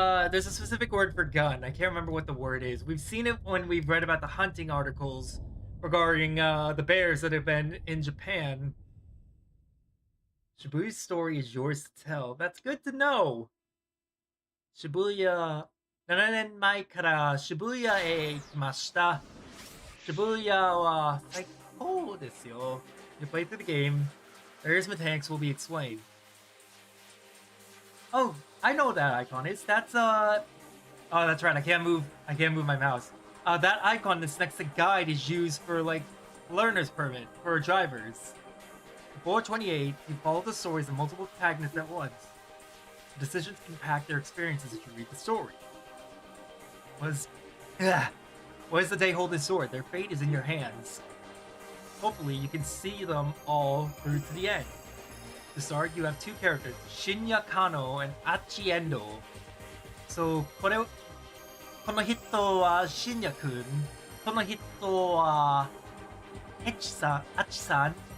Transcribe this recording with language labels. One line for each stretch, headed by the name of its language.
English: There's a specific word for gun. I can't remember what the word is. We've seen it when we've read about the hunting articles regarding the bears that have been in Japan. Shibuya's story is yours to tell. That's good to know.
Japanese: Shibuya 7年前から渋谷へ行きました。渋谷は最高ですよ。
English: You play through the game. Various mechanics will be explained. Oh, I know what that icon is. That's oh, that's right. I can't move my mouse. That icon that's next to guide is used for like learner's permit for drivers. Before 28, you follow the stories of multiple protagonists at once. The decisions impact their experiences as you read the story. What does the day hold in store? Their fate is in your hands. Hopefully, you can see them all through to the end. To start, you have two characters, Shinya Kano and Achi Endo.
Japanese: So, この人は Shinya 君。この人は Achi さん。